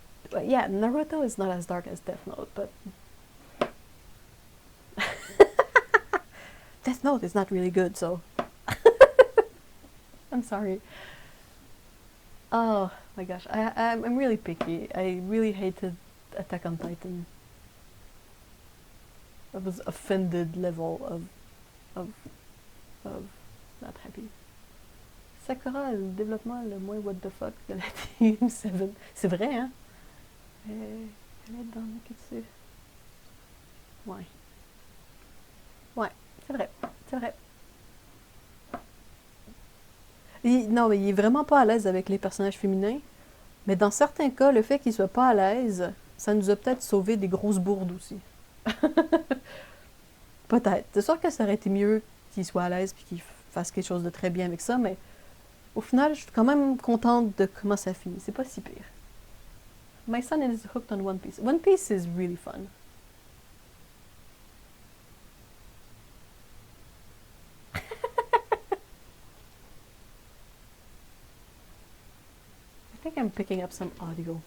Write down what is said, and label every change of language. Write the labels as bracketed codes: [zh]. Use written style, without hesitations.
[en] But yeah, Naruto is not as dark as Death Note, but Death Note is not really good, so I'm sorry. Oh my gosh, I'm really picky. I really hated Attack on Titan. I was offended level of not happy. [fr] Sakura, le développement le moins [en] what the fuck [fr] de la Team 7. C'est vrai, hein? Elle est dans Nikitsu. Ouais. Ouais, c'est vrai, c'est vrai. Non, mais il est vraiment pas à l'aise avec les personnages féminins. Mais dans certains cas, le fait qu'il soit pas à l'aise, ça nous a peut-être sauvé des grosses bourdes aussi. Peut-être. C'est sûr que ça aurait été mieux qu'il soit à l'aise et qu'il fasse quelque chose de très bien avec ça, mais au final, je suis quand même contente de comment ça finit. C'est pas si pire. [en] My son is hooked on One Piece. One Piece is really fun. I think I'm picking up some audio.